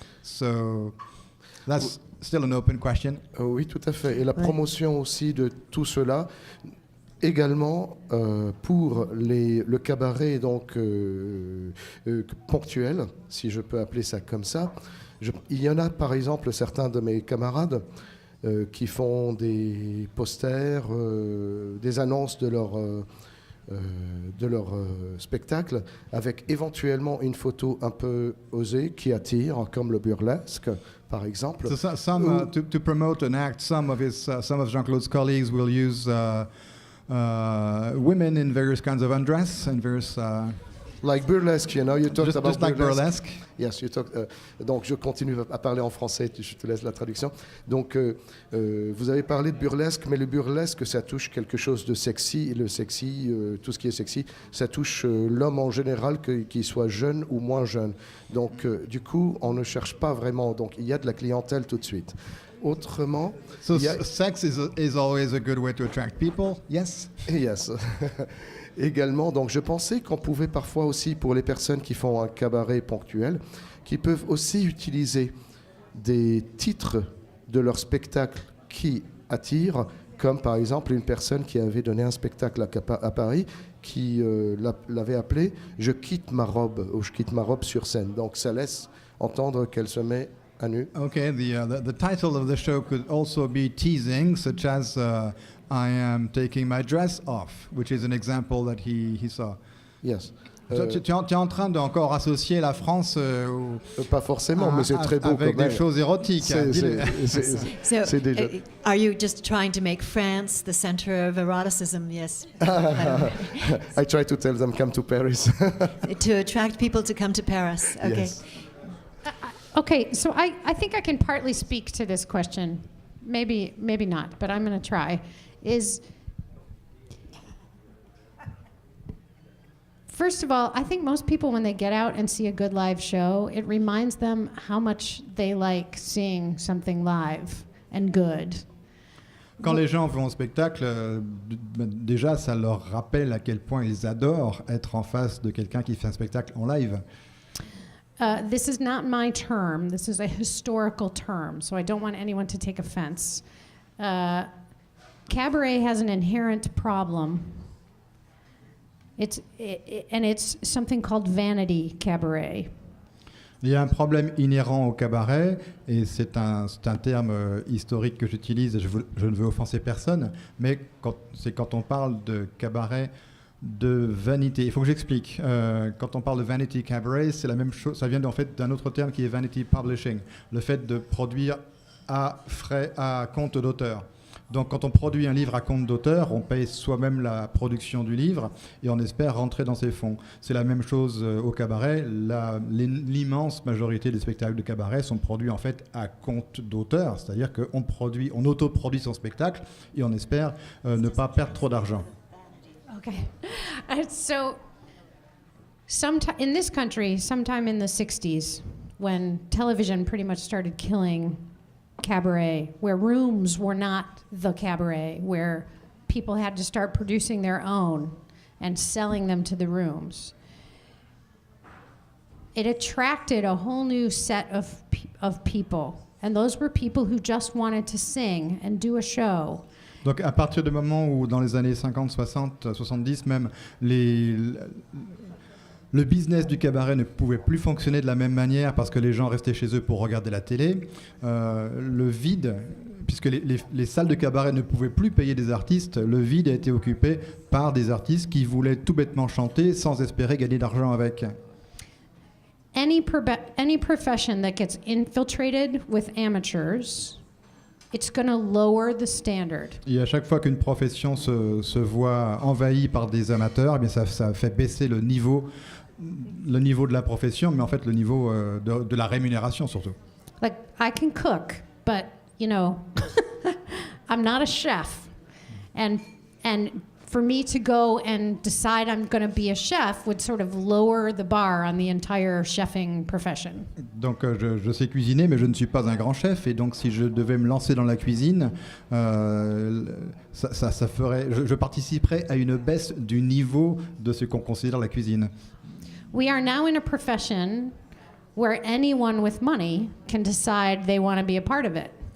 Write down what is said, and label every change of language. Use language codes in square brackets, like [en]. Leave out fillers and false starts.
[en] So that's still an open question. [fr] Oui, tout à fait. Et la promotion aussi de tout cela, également pour le cabaret donc ponctuel, si je peux appeler ça comme ça. Il y en a par exemple certains de mes camarades qui font des posters, des annonces de leur spectacle, avec éventuellement une photo un peu osée qui attire, comme le burlesque, par exemple. [en] So to promote an act, some of Jean-Claude's colleagues will use women in various kinds of undress and various. Like burlesque, you know, you talked about just like burlesque. Yes, you talk. [fr] Donc, je continue à parler en français. Je te laisse la traduction. Donc, vous avez parlé de burlesque, mais le burlesque, ça touche quelque chose de sexy. Et le sexy, tout ce qui est sexy, ça touche l'homme en général, qu'il soit jeune ou moins jeune. Donc, du coup, on ne cherche pas vraiment. Donc, il y a de la clientèle tout de suite. Autrement, [en] sex is always a good way to attract people. Yes. Yes. [fr] Également, donc je pensais qu'on pouvait parfois aussi, pour les personnes qui font un cabaret ponctuel, qui peuvent aussi utiliser des titres de leur spectacle qui attirent, comme par exemple une personne qui avait donné un spectacle à Paris, qui l'avait appelé « Je quitte ma robe » ou « Je quitte ma robe sur scène ». Donc ça laisse entendre qu'elle se met à nu. [en] Okay, the title of the show could also be teasing, such as I am taking my dress off, which is an example that he saw. Yes. [fr] Tu es en train d'encore associer la France pas forcément, mais c'est très beau avec quand même. des choses érotiques. C'est déjà. [en] Are you just trying to make France the center of eroticism? Yes. I try to tell them come to Paris. To attract people to come to Paris. Okay. Yes. Okay, so I think I can partly speak to this question. Maybe not, but I'm going to try. First of all, I think most people, when they get out and see a good live show, it reminds them how much they like seeing something live and good. [fr] Quand les gens vont au spectacle, déjà, ça leur rappelle à quel point ils adorent être en face de quelqu'un qui fait un spectacle en live. [en] This is not my term. This is a historical term, so I don't want anyone to take offense. Cabaret has an inherent problem. It's something called vanity cabaret. [fr] Il y a un problème inhérent au cabaret, et c'est un terme historique que j'utilise, et je ne veux offenser personne, mais quand on parle de cabaret de vanité. Il faut que j'explique. Quand on parle de vanity cabaret, c'est la même chose. Ça vient en fait d'un autre terme qui est vanity publishing. Le fait de produire à compte d'auteur. Donc quand on produit un livre à compte d'auteur, on paye soi-même la production du livre et on espère rentrer dans ses fonds. C'est la même chose au cabaret. L'immense majorité des spectacles de cabaret sont produits en fait à compte d'auteur, c'est-à-dire on autoproduit son spectacle et on espère ne pas perdre trop d'argent. [en] Okay. So, in this country, sometime in the 60s, when television pretty much started killing cabaret, where rooms were not the cabaret, where people had to start producing their own and selling them to the rooms, it attracted a whole new set of people. And those were people who just wanted to sing and do a show. [fr] Donc à partir du moment où, dans les années 50, 60, 70 même, le business du cabaret ne pouvait plus fonctionner de la même manière parce que les gens restaient chez eux pour regarder la télé. Le vide, puisque les salles de cabaret ne pouvaient plus payer des artistes, le vide a été occupé par des artistes qui voulaient tout bêtement chanter sans espérer gagner d'argent avec. [en] Any profession that gets infiltrated with amateurs, it's going to lower the standard. [fr] Et à chaque fois qu'une profession se voit envahie par des amateurs, eh bien ça fait baisser le niveau de la profession, mais en fait le niveau de la rémunération surtout. [en] Like, I can cook, but, you know, I'm not a chef. And for me to go and decide I'm going to be a chef would sort of lower the bar on the entire chefing profession. [fr] Donc je sais cuisiner, mais je ne suis pas un grand chef, et donc si je devais me lancer dans la cuisine, ça ferait, je participerais à une baisse du niveau de ce qu'on considère la cuisine. [en] We are now in a profession where anyone with money can decide they want to be a part of it.